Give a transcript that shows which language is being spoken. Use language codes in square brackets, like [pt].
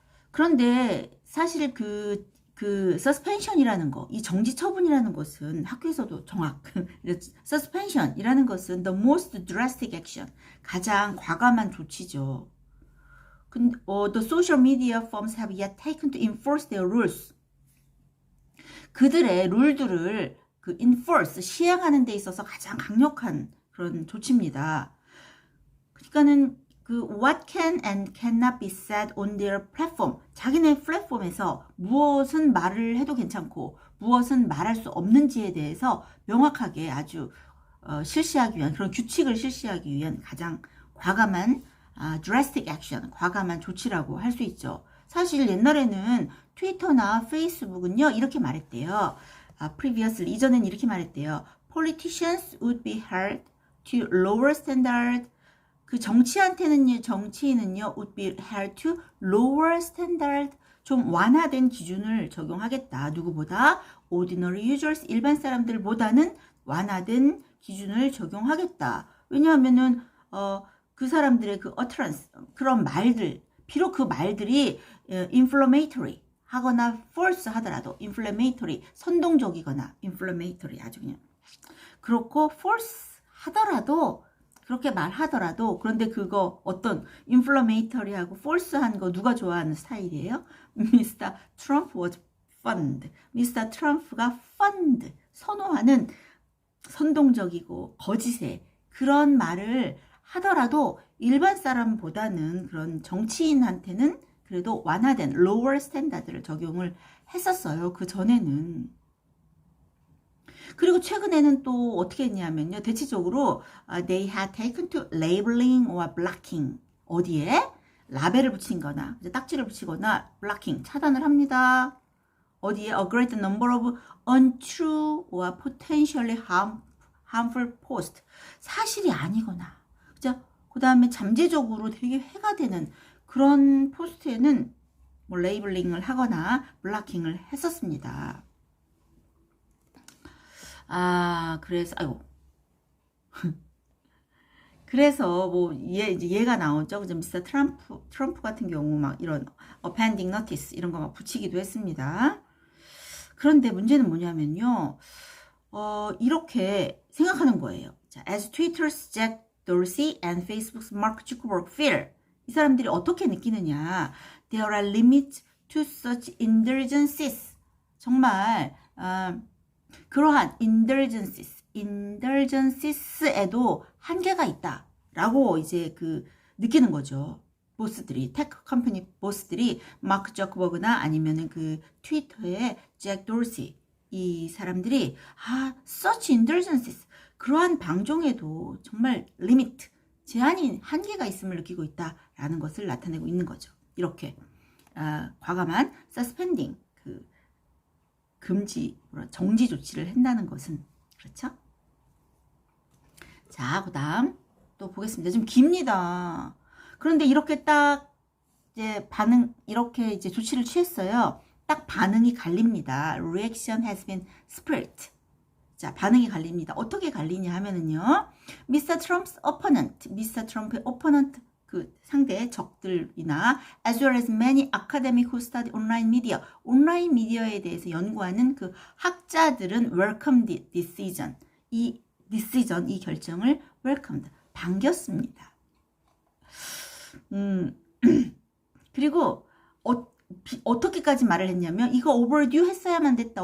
[ko] 그런데 사실 서스펜션이라는 거, 이 정지 처분이라는 것은 학교에서도 서스펜션이라는 것은 [en] the most drastic action, [ko] 가장 과감한 조치죠. [en] The social media firms have yet taken to enforce their rules. [ko] 그들의 룰들을 enforce, 시행하는 데 있어서 가장 강력한 그런 조치입니다. 그러니까는 [en] what can and cannot be said on their platform. [ko] 자기네 플랫폼에서 무엇은 말을 해도 괜찮고 무엇은 말할 수 없는지에 대해서 명확하게 아주 실시하기 위한 그런 규칙을 실시하기 위한 가장 과감한 [en] drastic action, [ko] 과감한 조치라고 할 수 있죠. 사실 옛날에는 트위터나 페이스북은요 이렇게 말했대요. previously 이전엔 이렇게 말했대요. [en] Politicians would be held to lower standard. [ko] 그 정치인은요 [en] would be held to lower standard. [ko] 좀 완화된 기준을 적용하겠다. 누구보다 [en] ordinary users [ko] 일반 사람들보다는 완화된 기준을 적용하겠다. 왜냐하면은 그 사람들의 그 utterance 그런 말들 비록 그 말들이 inflammatory 하거나 false 하더라도 inflammatory 선동적이거나 inflammatory 아주 그냥 그렇고 false 하더라도 그렇게 말하더라도 그런데 그거 어떤 inflammatory하고 false한 거 누가 좋아하는 스타일이에요? [en] Mr. Trump was fond. Mr. [ko] Trump가 fond 선호하는 선동적이고 거짓의 그런 말을 하더라도 일반 사람보다는 그런 정치인한테는 그래도 완화된 [en] lower standard [ko] 를 적용을 했었어요. 그 전에는. 그리고 최근에는 또 어떻게 했냐면요. 대체적으로 [en] they had taken to labeling or blocking. [ko] 어디에? 라벨을 붙인 거나 딱지를 붙이거나 blocking, 차단을 합니다. 어디에? [en] A great number of untrue or potentially harmful posts. [ko] 사실이 아니거나 그 다음에 잠재적으로 되게 해가 되는 그런 포스트에는 뭐 레이블링을 하거나 블락킹을 했었습니다. 그래서 그래서 뭐 얘가 나오죠. 그죠? 미스터 트럼프 같은 경우 막 이런 [en] appending notice [ko] 이런 거 막 붙이기도 했습니다. 그런데 문제는 뭐냐면요. 이렇게 생각하는 거예요. [en] 자, as Twitter's Jack Dorsey and Facebook's Mark Zuckerberg feel. [ko] 이 사람들이 어떻게 느끼느냐. [en] There are limits to such indulgences. [ko] 정말 그러한 indulgences에도 한계가 있다라고 이제 느끼는 거죠. 보스들이, 테크 컴퍼니 보스들이 마크 저커버그나 아니면은 트위터의 잭 도시 이 사람들이 [en] such indulgences [ko] 그러한 방종에도 정말 리미트 제한이 한계가 있음을 느끼고 있다라는 것을 나타내고 있는 거죠. 이렇게 과감한 suspending 금지 정지 조치를 한다는 것은 그렇죠? 자, 그다음 또 보겠습니다. 좀 깁니다. 그런데 이렇게 딱 이제 이렇게 이제 조치를 취했어요. 딱 반응이 갈립니다. [en] Reaction has been split. [ko] 자, 반응이 갈립니다. 어떻게 갈리냐 하면은요. [en] Mr. Trump's opponent, Mr. Trump의 opponent [ko] 상대 적들이나 [en] as well as many academic who study online media, [ko] 온라인 미디어에 대해서 연구하는 학자들은 [en] welcome the decision. [ko] 이 결정을 welcomed, 반겼습니다. 그리고 어떻게까지 말을 했냐면 이거 overdue 했어야만 됐다.